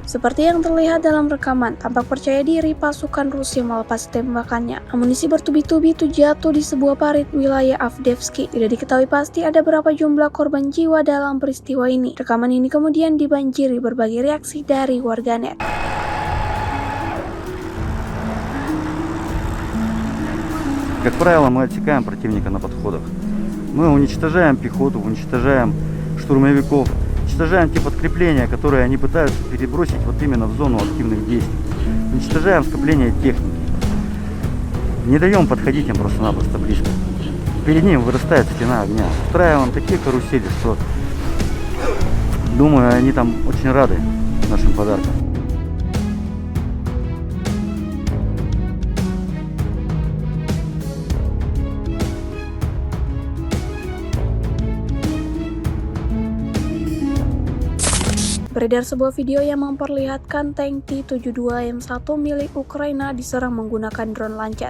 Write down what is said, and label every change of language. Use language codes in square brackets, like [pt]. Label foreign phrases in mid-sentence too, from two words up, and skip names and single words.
[id] Seperti yang terlihat dalam rekaman, tampak percaya diri pasukan Rusia melepas tembakannya. Amunisi bertubi-tubi itu jatuh di sebuah parit wilayah Avdiivka. Tidak diketahui pasti ada berapa jumlah korban jiwa dalam peristiwa ini. Rekaman ini kemudian dibanjiri berbagai reaksi dari warganet. [ru] Как правило, мы отсекаем противника на подходах. Мы уничтожаем пехоту, уничтожаем штурмовиков, уничтожаем те подкрепления, которые они пытаются перебросить вот именно в зону активных действий. Уничтожаем скопление техники. Не даем подходить им просто-напросто близко. Перед ним вырастает стена огня. Устраиваем такие карусели, что, думаю, они там очень рады нашим подаркам. [id] Beredar sebuah video yang memperlihatkan tank T-72M1 milik Ukraina diserang menggunakan drone Lancet.